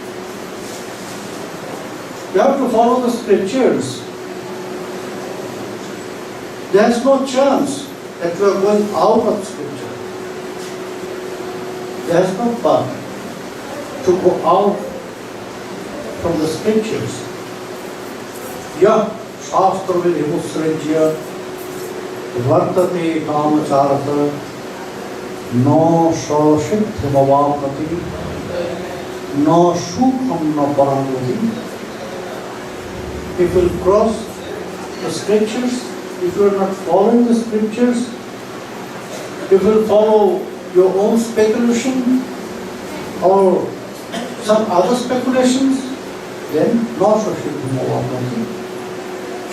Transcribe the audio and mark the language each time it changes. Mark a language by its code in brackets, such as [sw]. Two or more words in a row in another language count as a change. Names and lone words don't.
[en] You have to follow the scriptures. There is no chance that you are going out of scripture. There is no path to go out from the scriptures. [sa] Yah shastra vidhimusrajya vartate Nama-Acarya no shashithimavapati no shukham no parangati. [en] If you will cross the scriptures, if you are not following the scriptures, if you will follow your own speculation or some other speculations, then [sa] no shashithimavapati.